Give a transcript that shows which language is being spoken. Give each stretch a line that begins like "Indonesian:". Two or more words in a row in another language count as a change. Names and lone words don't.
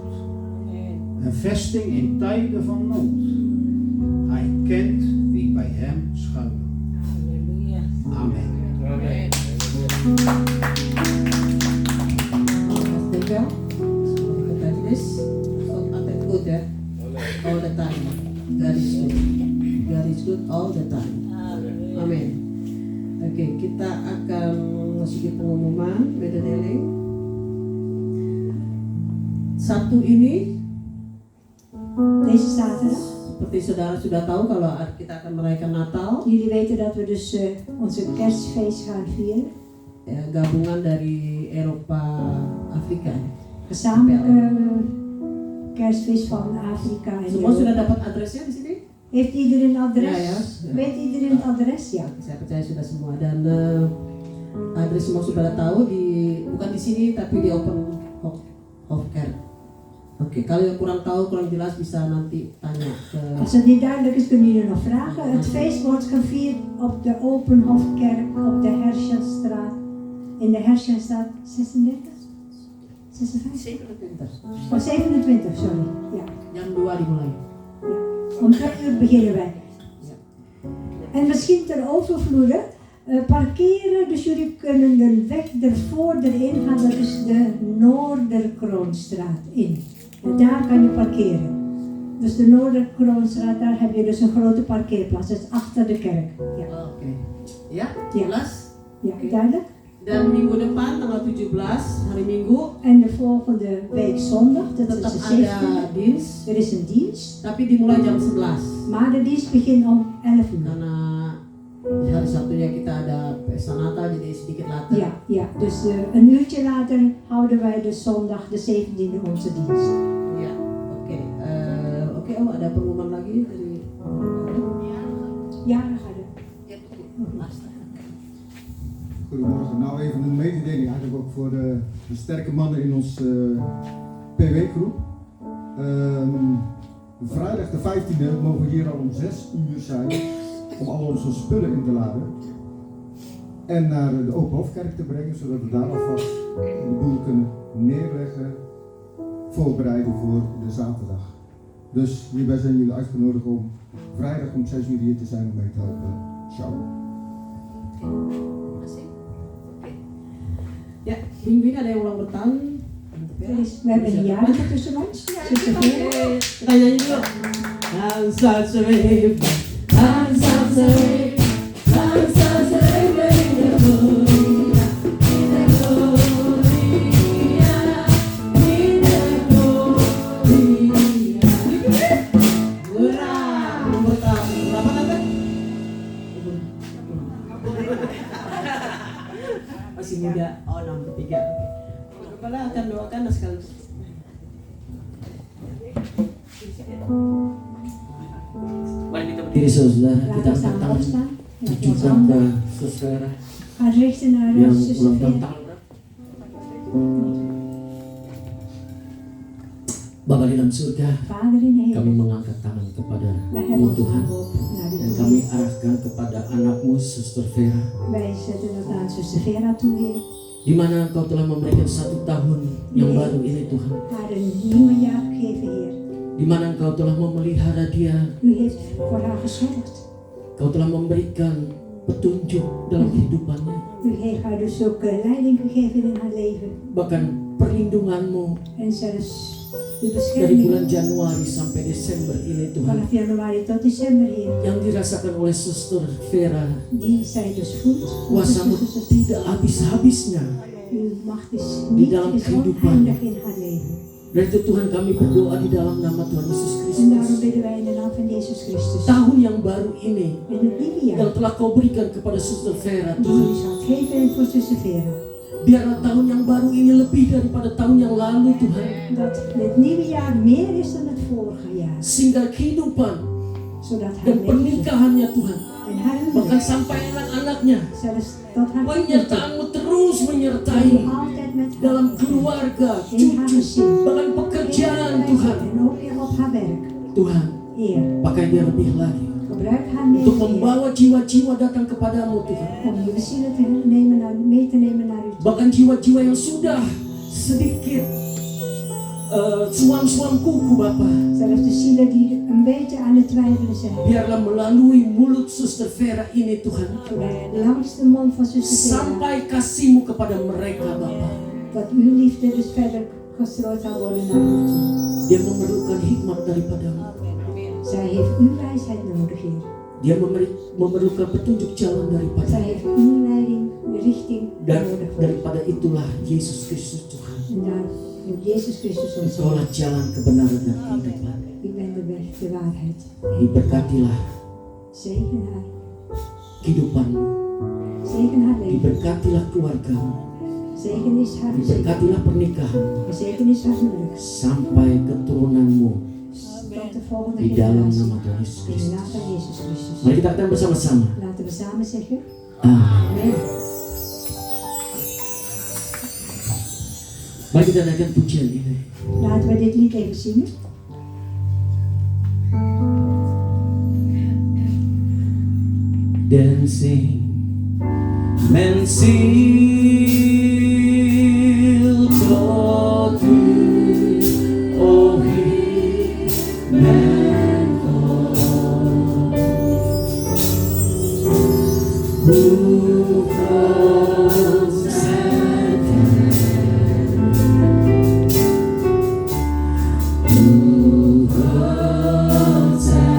Dutch: Een vesting in tijden van nood. Hij kent wie bij hem schuilen. Amen. Amen. Dankjewel. Dat is God altijd goed, hè?
English: All the time. God is good. God is good all the time.
Indonesian: Amin. Oke, kita akan memasuki pengumuman mededeling. Sabtu ini,
Dutch: Deze zaterdag.
Indonesian: seperti saudara sudah tahu kalau kita akan merayakan Natal.
Dutch: Jullie weten dat we dus onze kerstfeest gaan vieren.
Indonesian: Ya, gabungan dari Eropa, Afrika.
Dutch: Gezamenlijke kerstfeest van Afrika en
Indonesian: Semua sudah
Dutch: Europa.
Indonesian: dapat adresnya di sini?
Dutch: Heeft iedereen adres? Ja, ja. Weet iedereen het adres? Ja.
Indonesian: Saya percaya sudah semua dan adres semua sudah tahu bukan di sini tapi di Open Hof Kerk. Oke, kalau yang kurang tahu, kurang jelas bisa nanti tanya ke.
Dutch: Als het niet duidelijk is, kunnen jullie nog vragen. Het feest wordt gevierd op de Openhofkerk op de Herschelstraat. In de Herschelstraat 36? 56? 27. Oh, 27, sorry. Ja.
Indonesian: Jam 2 dimulai.
Dutch: Ja. Om 2 uur beginnen wij. En misschien ter overvloede parkeren, dus jullie kunnen de weg ervoor erin gaan, dat is de Noorderkroonstraat in. En daar kan je parkeren. Dus de Noorderkroonstraat, daar heb je dus een grote parkeerplaats, dat is achter de kerk. Ja,
Indonesian: Oke. Ya,
Dutch: Ja.
Indonesian: jelas.
Dutch: ja duidelijk.
Indonesian: Dan minggu depan tanggal 17 hari Minggu
Dutch: En de volgende week zondag, dat is
Indonesian: tetap
Dutch: de
Indonesian: ada
Dutch: 17e, dienst, er is een dienst,
Indonesian: tapi dimulai jam 11.
Dutch: maar de dienst begint om 11 uur.
Indonesian: Karena di hari Sabtunya kita ada pesta Natal jadi sedikit later.
Dutch: Ja, dus een uurtje later houden wij dus zondag de 17e onze dienst.
Indonesian: Ya, oke. Oke, oh ada pengumuman lagi dari.
Dutch: Ja, dan gaat het. Goedemorgen. Nou, even een mededeling eigenlijk ook voor de sterke mannen in ons PW-groep. Vrijdag de 15e mogen we hier al om 6 uur zijn om al onze spullen in te laden en naar de Open Hofkerk te brengen, zodat we daar alvast de boel kunnen neerleggen, voorbereiden voor de zaterdag. Dus hierbij zijn jullie uitgenodigd om vrijdag om 6 uur hier te zijn om mee te helpen sjouwen.
Indonesian: Ya, minggu ini ada yang ulang bertahun.
Dutch: We hebben een jarige tussen ons. Tussen Vera.
Indonesian: Kita nyanyi dulu. Dansa Sereve, Dansa Sereve, Dansa Sereve, in the gloria, in the gloria, in the gloria. Berang bertahun. Berapa tante? Masih muda. Oh, 63. Kepala akan doakan sekali. Mari kita berdiri saudara, kita
Dutch: Laten we
Indonesian: angkat
Dutch: samen
Indonesian: tangan
Dutch: opstaan. Ja,
Indonesian: tujukan
Dutch: onze handen
Indonesian: ke saudara
Dutch: gaan richten naar
Indonesian: yang
Dutch: zuster
Indonesian: ulang tahun
Dutch: Vera.
Indonesian: tanggal berapa? Bapak di dalam Bapa di surga,
Dutch: Vader in
Indonesian: kami
Dutch: hemel,
Indonesian: mengangkat tangan kepada
Dutch: wij hebben ons
Indonesian: Tuhan,
Dutch: op naar
Indonesian: dan
Dutch: u.
Indonesian: kami arahkan kepada anakmu, Suster Vera,
Dutch: Wij zetten het aan zuster Vera toe, Heer.
Indonesian: di mana Engkau telah memberikan 1 tahun yang baru ini Tuhan,
Dutch: Haar een nieuwe jaar gegeven, Heer.
Indonesian: di mana Engkau telah memelihara dia,
Dutch: U heeft voor haar gezorgd.
Indonesian: Engkau telah memberikan petunjuk dalam kehidupannya,
Dutch: U heeft haar dus ook leiding gegeven in haar leven.
Indonesian: bahkan perlindunganmu
Dutch: En zelfs uw
Indonesian: dari
Dutch: bescherming
Indonesian: bulan Januari sampai Desember ini Tuhan,
Dutch: vanaf januari tot december, Heer.
Indonesian: yang dirasakan oleh Suster Vera,
Dutch: Die zij dus voelt.
Indonesian: kuasamu tidak habis-habisnya.
Dutch: Uw macht is
Indonesian: Di
Dutch: niet
Indonesian: dalam
Dutch: is
Indonesian: kehidupan.
Dutch: oneindig in haar leven.
Indonesian: Dan itu Tuhan kami berdoa di dalam nama Tuhan Yesus
Dutch: En daarom
Indonesian: Kristus.
Dutch: bidden wij in de naam van Jezus Christus.
Indonesian: Tahun yang baru ini
Dutch: In het nieuwe
Indonesian: yang
Dutch: jaar
Indonesian: telah Kau berikan kepada Suster Vera
Dutch: die
Indonesian: Tuhan,
Dutch: u zal geven voor zuster Vera.
Indonesian: biarlah tahun yang baru ini lebih daripada tahun yang lalu Tuhan,
Dutch: Dat het nieuwe jaar meer is dan het vorige jaar.
Indonesian: sehingga kehidupan
Dutch: Zodat haar
Indonesian: dan
Dutch: leven
Indonesian: pernikahannya Tuhan,
Dutch: en haar
Indonesian: bahkan
Dutch: huwelijk,
Indonesian: sampai anak-anaknya,
Dutch: zelfs tot haar kinderen,
Indonesian: penyertaan-Mu terus menyertai
Dutch: dat u altijd met haar
Indonesian: dalam
Dutch: bent.
Indonesian: keluarga,
Dutch: In haar
Indonesian: cucu,
Dutch: gezin,
Indonesian: bahkan
Dutch: in
Indonesian: pekerjaan
Dutch: haar
Indonesian: Tuhan.
Dutch: werk en ook weer op haar werk.
Indonesian: Tuhan,
Dutch: Heer,
Indonesian: pakai dia lebih lagi
Dutch: gebruik haar mee,
Indonesian: untuk
Dutch: Heer,
Indonesian: membawa jiwa-jiwa datang kepadamu Tuhan.
Dutch: om nieuwe zielen te nemen mee te nemen naar u toe.
Indonesian: Bahkan jiwa-jiwa yang sudah sedikit suam-suam kuku Bapa,
Dutch: Zelfs de zielen die een beetje aan het twijfelen zijn.
Indonesian: biarlah melalui mulut Suster Vera ini Tuhan,
Dutch: Zodat langs de mond van zuster Vera,
Indonesian: sampai kasih-Mu kepada mereka Bapa.
Dutch: dat uw liefde dus verder gestrooid zal worden naar u toe.
Indonesian: Dia memerlukan hikmat daripada-Mu.
Dutch: Zij heeft uw wijsheid nodig, Heer.
Indonesian: Dia memerlukan petunjuk jalan
Dutch: Zij
Indonesian: daripada-Mu.
Dutch: heeft uw leiding, richting
Indonesian: Dan
Dutch: nodig.
Indonesian: daripada itulah Yesus Kristus Tuhan.
Dutch: En daar moet Jezus Christus ons zeggen,
Indonesian: Engkaulah jalan kebenaran dan kehidupan.
Dutch: ik ben de weg, de waarheid.
Indonesian: Diberkatilah
Dutch: Zegen haar.
Indonesian: kehidupanmu,
Dutch: Zegen haar leven.
Indonesian: diberkatilah keluargamu,
Dutch: Zegen is haar gezin.
Indonesian: diberkatilah pernikahanmu,
Dutch: Zegen is haar huwelijk.
Indonesian: sampai keturunanmu
Dutch: Tot de volgende
Indonesian: di dalam
Dutch: generatie.
Indonesian: nama Tuhan Yesus
Dutch: In de
Indonesian: Kristus.
Dutch: naam van Jezus Christus.
Indonesian: Mari kita katakan bersama-sama.
Dutch: Laten we samen zeggen,
Indonesian: Amin.
Dutch: amen.
Indonesian: Mari kita naikkan pujian ini.
Dutch: Laten we dit lied even zingen.
English: Dancing, men seal to oh he man who comes and who comes